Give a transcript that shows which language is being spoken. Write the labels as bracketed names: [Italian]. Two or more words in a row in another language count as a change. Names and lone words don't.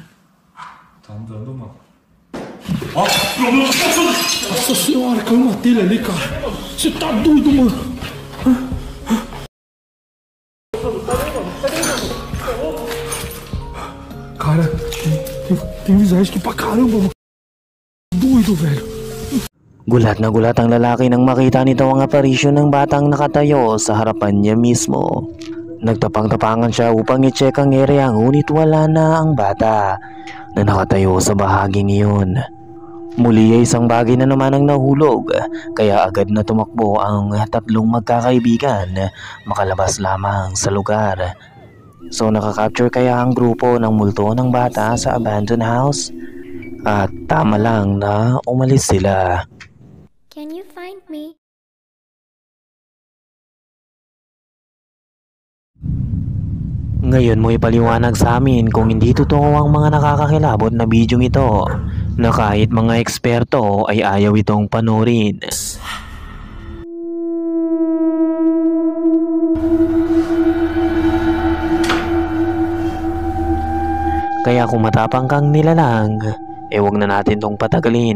[Portuguese] Tá andando, mano. Ó, meu Deus, nossa senhora, caiu uma telha ali, cara. Você tá doido, mano. Cara, tem visagem aqui pra caramba, mano. Doido, velho. [Filipino] Gulat na gulat ang lalaki nang makita nito ang aparisyon ng batang nakatayo sa harapan niya mismo. Nagtapang-tapangan siya upang i-check ang area, ngunit wala na ang bata na nakatayo sa bahaging iyon. Muli ay isang bagay na naman ang nahulog, kaya agad na tumakbo ang tatlong magkakaibigan, makalabas lamang sa lugar. So nakakapture kaya ang grupo ng multo ng bata sa [English] abandoned house? [Filipino] At tama lang na umalis sila. [English] Can you find me? [Filipino] Ngayon mo ipaliwanag sa amin kung hindi totoo ang mga nakakakilabot na bidyong ito, na kahit mga eksperto ay ayaw itong panoorin. Kaya kung matapang kang nilalang, wag na natin tong patagalin.